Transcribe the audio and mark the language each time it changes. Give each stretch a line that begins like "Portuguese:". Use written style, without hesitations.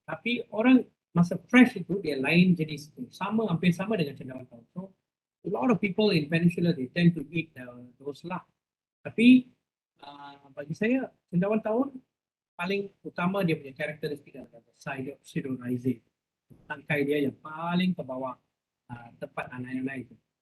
Malay: Tapi orang masa fresh itu dia lain jenis itu. Sama, hampir sama dengan cendawan tahun.
English: So a lot of people in Peninsula they tend to eat those lah.
Malay: Tapi bagi saya cendawan tahun paling utama dia punya karakteristik adalah pseudorizate. Tangkai dia yang paling ke bawah tempat anak-anak itu.